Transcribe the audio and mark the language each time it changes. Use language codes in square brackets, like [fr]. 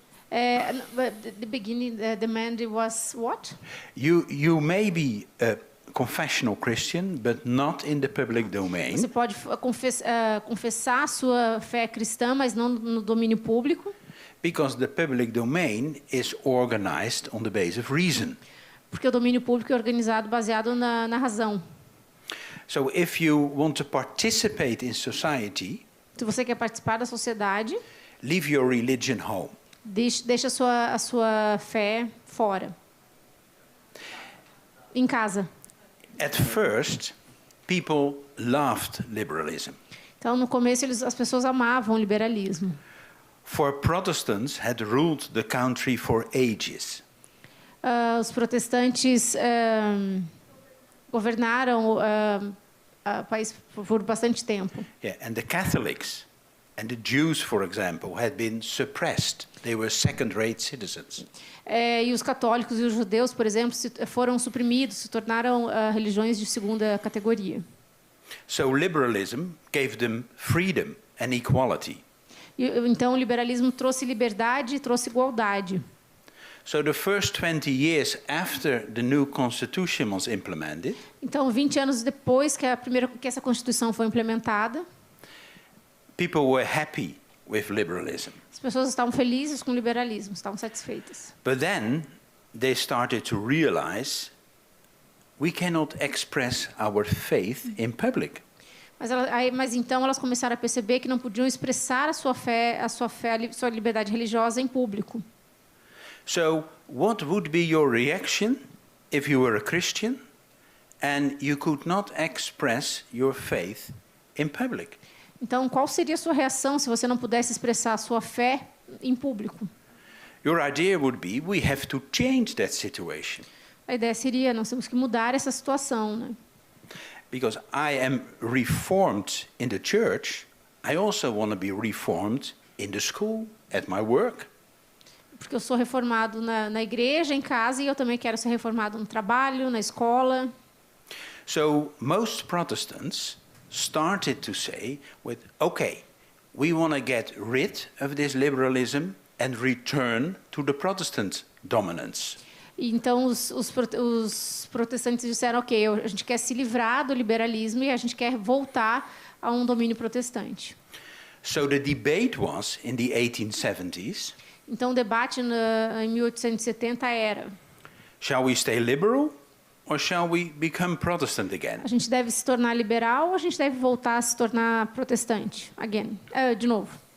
[en] The beginning, the demand was what? You may be a confessional Christian, but not in the public domain. [pt] Você pode confessar a sua fé cristã, mas não no domínio público. [en] Because the public domain is organized on the basis of reason. [pt] Porque o domínio público é organizado baseado na razão. [en] So if you want to participate in society, [pt] se você quer participar da sociedade, [en] leave your religion home. [pt] Deixa a sua fé fora. Em casa. [en] At first, people loved liberalism. [pt] Então, no começo, as pessoas amavam o liberalismo. [en] For Protestants had ruled the country for ages. [pt] Os protestantes governaram o país por bastante tempo. [en] Yeah, and the Catholics and the Jews, for example, had been suppressed. They were second-rate citizens. [pt] E os católicos e os judeus, por exemplo, foram suprimidos, se tornaram religiões de segunda categoria. [en] So liberalism gave them freedom and equality. [pt] Então o liberalismo trouxe liberdade e trouxe igualdade. [en] So the first 20 years after the new constitution was implemented, [pt] Então, 20 anos depois que essa Constituição foi implementada, [en] people were happy with liberalism. [pt] as pessoas estavam felizes com o liberalismo, estavam satisfeitas. [en] But then they started to realize we cannot express our faith in public. [pt] Mas então elas começaram a perceber que não podiam expressar a sua liberdade religiosa em público. [en] So what would be your reaction if you were a Christian and you could not express your faith in public? [pt] Então, qual seria a sua reação se você não pudesse expressar a sua fé em público? [en] Your idea would be we have to change that situation. [pt] A ideia seria, nós temos que mudar essa situação, né? [en] Because I am reformed in the church, I also want to be reformed in the school, at my work. [pt] Porque eu sou reformado na igreja, em casa, e eu também quero ser reformado no trabalho, na escola. [en] So most Protestants started to say, okay, we want to get rid of this liberalism and return to the Protestant dominance. [pt] Então, os protestantes disseram, ok, a gente quer se livrar do liberalismo e a gente quer voltar a um domínio protestante. [en] So the debate was, in the 1870s, [pt] então, o debate em 1870 era: [en] shall we stay liberal or shall we become Protestant again? [pt] A gente deve se tornar liberal ou a gente deve voltar a se tornar protestante? De novo.